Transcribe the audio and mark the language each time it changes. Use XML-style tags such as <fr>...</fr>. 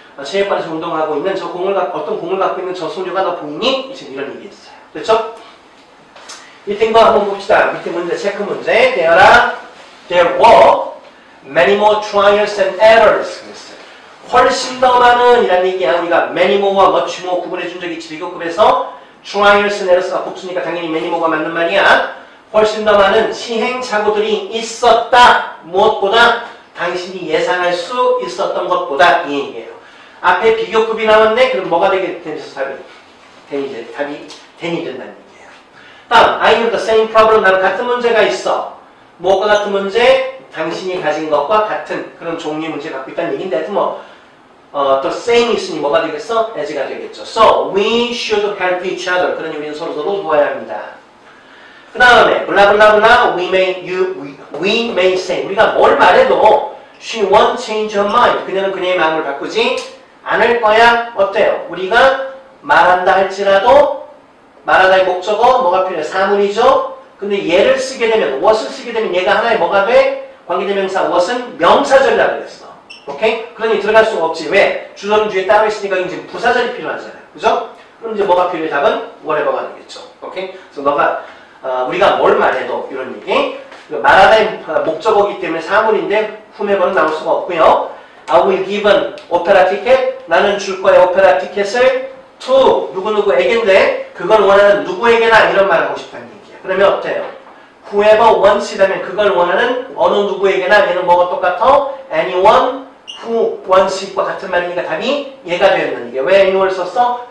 <ko>체육관에서 운동하고 있는 저 어떤 공을 갖고 있는 저 소녀가 너 보이니? 지금 이런 얘기했어요. 됐죠? 밑에 거 한번 봅시다. 밑에 문제, 체크 문제.</ko> <en>There were many more trials and errors.</en> <ko>훨씬 더 많은 이란 얘기야. 우리가 many more와 much more 구분해 준 적이 있지. 비교급에서 trials and errors가 복수니까 당연히 many more가 맞는 말이야. 훨씬 더 많은 시행착오들이 있었다. 무엇보다 당신이 예상할 수 있었던 것보다 이 얘기예요. 앞에 비교급이 나왔네. 그럼 뭐가 되게 되면서 답이 된이 된다는 얘기예요.</ko> <en>다음, I have the same problem.</en> <ko>나는 같은 문제가 있어. 뭐가 같은 문제? 당신이 가진 것과 같은 그런 종류의 문제 갖고 있다는 얘기인데 또 same 있으니 뭐가 되겠어? as가 되겠죠.</ko> <en>So, we should help each other.</en> <ko>그러니 우리는 서로 도와야 합니다.</ko> <en>그 다음에 블라블라블라 we may say</en> <ko>우리가 뭘 말해도</ko> <en>she won't change her mind.</en> <ko>그녀는 그녀의 마음을 바꾸지 않을 거야. 어때요? 우리가 말한다 할지라도 말하다의 목적어 뭐가 필요해? 사물이죠. 근데 얘를 쓰게 되면 what을 쓰게 되면 얘가 하나의 뭐가 돼? 관계대명사 what은 명사절이라고 그랬어. 오케이? 그러니 들어갈 수가 없지. 왜? 주절은 뒤에 따로 있으니까 이제 부사절이 필요하잖아요. 그죠? 그럼 이제 뭐가 필요해? 답은 whatever가 되겠죠. 오케이? 그래서 너가 우리가 뭘 말해도 이런 얘기. 말하다의 목적어기 때문에 사물인데 whomever는 나올 수가 없고요.</ko> <en>I will give an opera ticket.</en> <ko>나는 줄 거야 오페라 티켓을 to 누구누구에게인데 그걸 원하는 누구에게나 이런 말을 하고 싶다는 얘기야. 그러면 어때요? whoever wants이라면 그걸 원하는 어느 누구에게나 얘는 뭐가 똑같아? anyone who wants과 같은 말이니까 답이 얘가 되었는 게 왜 anyone을 썼어?</ko>